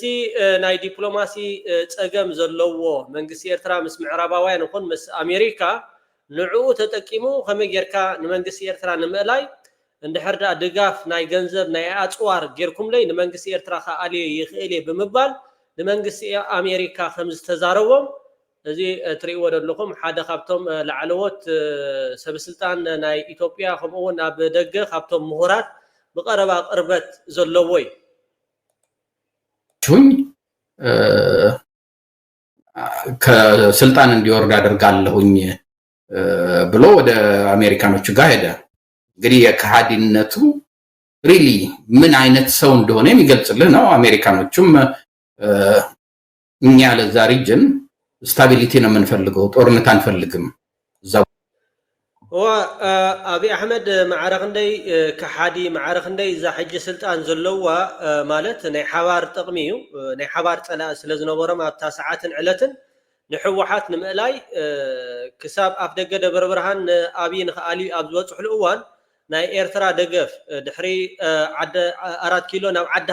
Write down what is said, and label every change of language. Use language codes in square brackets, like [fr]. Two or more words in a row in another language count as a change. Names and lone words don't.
[ti] ናይ ዲፕሎማሲ ፀገም ዘለዎ መንግስቲ ኤርትራ ምስ ምዕራባውያን ይኹን ምስ አሜሪካ ንዕኡ ተጠቂሙ ከመይ ጌርካ ንመንግስቲ ኤርትራ ንምእላይ እንድሕር ዳ ድጋፍ ናይ ገንዘብ ናይ ኣፅዋር ጌርኩምለይ ንመንግስቲ ኤርትራ ከኣልዮ ይኽእል እየ ብምባል ንመንግስቲ አሜሪካ ከም ዝተዛረቦም እዚ ትሪእዎ ዘለኹም ሓደ ካብቶም ላዕለዎት ሰበስልጣን ናይ ኢትዮጵያ ከምኡውን ኣብ ደገ ካብቶም ምሁራት ብቀረባ ቅርበት ዘለዎ እዩ። [am] ከስልጣን እንዲወርድ አደርጋለሁኝ ብሎ ወደ አሜሪካኖቹ ጋር ሄደ። እንግዲህ የከሃዲነቱ ሪሊ ምን አይነት ሰው እንደሆነ የሚገልጽልህ ነው። አሜሪካኖቹም እኛ ለዛ [en] region stability [am] ነው የምንፈልገው፣ ጦርነት አንፈልግም። [ti] አብይ አሕመድ ማዕረግ እንደይ ከሓዲ ማዕረግ እንደይ እዛ ሕጂ ስልጣን ዘለዋ ማለት ናይ ሓባር ጥቕሚ እዩ። ናይ ሓባር ፀላእ ስለ ዝነበሮም ኣብታ ሰዓትን ዕለትን ንሕወሓት ንምእላይ ክሳብ ኣፍ ደገ ደብረ ብርሃን ንኣብይ ንኽኣልዩ ኣብ ዝበፅሕሉ እዋን ናይ ኤርትራ ደገፍ ድሕሪ 4 ኪሎ ናብ ዓዲ